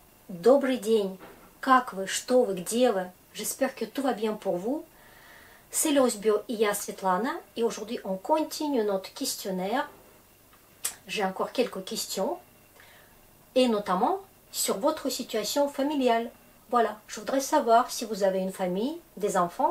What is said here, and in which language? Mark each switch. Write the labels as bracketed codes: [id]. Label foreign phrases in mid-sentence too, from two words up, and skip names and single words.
[ru] Добрый день. Как вы, что вы, где вы? [fr] J'espère que tout va bien pour vous. C'est Losbio et я Svetlana. Et aujourd'hui, on continue notre questionnaire. J'ai encore quelques questions. Et notamment sur votre situation familiale. Voilà, je voudrais savoir si vous avez une famille, des enfants.